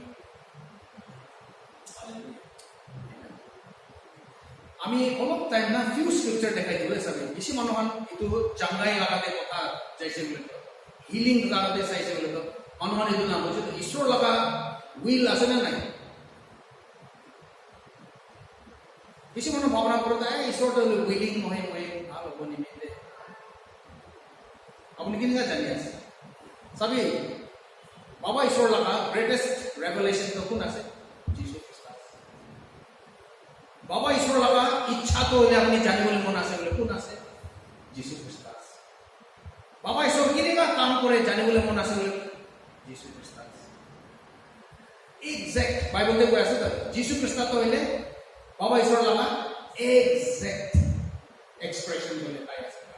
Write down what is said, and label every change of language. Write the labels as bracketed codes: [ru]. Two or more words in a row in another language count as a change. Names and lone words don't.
[nag] আমি অলপ টাইম না [en] few scripture [nag] দেখাই দিলে সবে বেশি মানুষ এইটো চাঙ্গাই লাগাতে কথা চাইছে বলে তো হিলিং লাগাতে চাইছে বলে তো মানুষ এইটো না বুঝে ঈশ্বর লাগা উইল আছে না নাই বেশি মানুষ ভাবনা করে দেয় ঈশ্বরটা হলো উইলিং নহয় মই ভাল হব নিমিত্তে আপনি কিনা জানি আছে সবই বাবা ঈশ্বর লাগা [en] greatest revelation [nag] তো কোন আছে যিশু খ্রিস্ট বাবা ঈশ্বর লাগা ইচ্ছা তো হলে আপনি জানিবলে মন আছে বলে কোন আছে যিশু খ্রিস্ট বাবা ঈশ্বর কিনিকা কাম করে জানিবলে মন আছে বলে যিশু খ্রিস্ট এক্সাক্ট বাইবেলতে কই আছে তো যিশু খ্রিস্ট তো হইলে বাবা ঈশ্বর লাগা [en] exact expression [nag] বলে পাই আছে